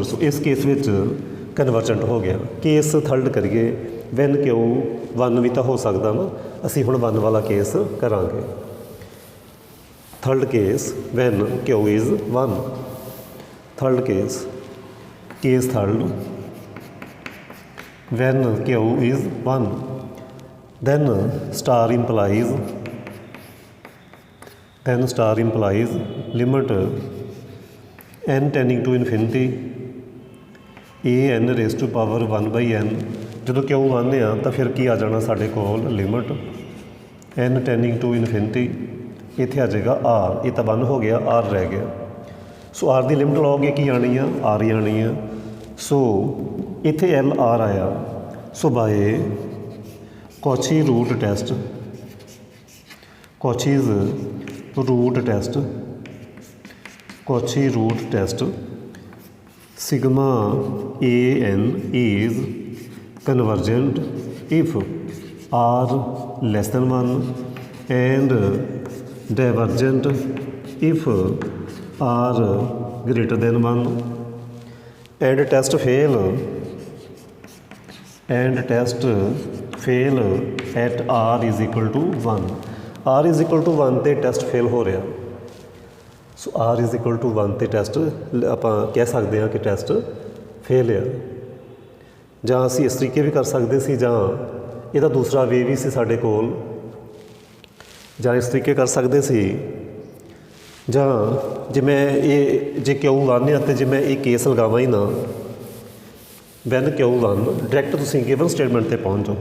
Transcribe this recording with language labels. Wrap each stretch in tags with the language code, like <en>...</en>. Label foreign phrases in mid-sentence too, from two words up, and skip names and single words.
<hi>सो इस केस में कन्वर्जेंट हो गया।</hi> <en>case third</en> <hi>करिए</hi> <en>when q</en> <hi>1 भी तो हो सकता ना,</hi> <pa>ਅਸੀ ਹੁਣ 1 ਵਾਲਾ ਕੇਸ ਕਰਾਂਗੇ।</pa> <en>third case when q is 1, third case, case third when q is 1 then star implies limit n tending to infinity an raise to power 1/n.</en> <pa>ਜਦੋਂ ਕਿਉਂ 1 ਆ ਤਾਂ ਫਿਰ ਕੀ ਆ ਜਾਣਾ ਸਾਡੇ ਕੋਲ</pa> <en>limit n tending to infinity,</en> <pa>ਇੱਥੇ ਆ ਜਾਏਗਾ r, ਇਹ ਤਾਂ 1 ਹੋ ਗਿਆ, r ਰਹਿ ਗਿਆ। ਸੋ r ਦੀ ਲਿਮਟ ਲਾਓਗੇ ਕੀ ਆਣੀ ਆ, r ਹੀ ਆਣੀ ਆ। ਸੋ ਇੱਥੇ l r ਆਇਆ।</pa> <en>so by Cauchy root test, Cauchy's root test, Cauchy root test, sigma an is convergent if r less than 1 and divergent if r greater than 1, and test fail at r is equal to 1। r is equal to 1</en> <pa>ਤੇ</pa> <en>test fail</en> <pa>ਹੋ ਰਿਹਾ। ਸੋ</pa> <en>r is equal to 1</en> <pa>ਤੇ ਟੈਸਟ ਆਪਾਂ ਕਹਿ ਸਕਦੇ ਹਾਂ ਕਿ</pa> <en>test fail</en> <pa>ਆ। ਜਾਂ ਅਸੀਂ ਇਸ ਤਰੀਕੇ ਵੀ ਕਰ ਸਕਦੇ ਸੀ, ਜਾਂ ਇਹਦਾ ਦੂਸਰਾ ਵੇ ਵੀ ਸੀ ਸਾਡੇ ਕੋਲ, ਜਾਂ ਇਸ ਤਰੀਕੇ ਕਰ ਸਕਦੇ ਸੀ, ਜਾਂ ਜੇ ਮੈਂ ਇਹ ਜੇ ਕਿਉਂ 1 ਆ ਅਤੇ ਜੇ ਮੈਂ ਇਹ ਕੇਸ ਲਗਾਵਾਂ ਹੀ ਨਾ,</pa> <en>when q 1</en> <pa>ਡਾਇਰੈਕਟ ਤੁਸੀਂ</pa> <en>given statement</en> <pa>'ਤੇ ਪਹੁੰਚ ਜਾਓ।</pa>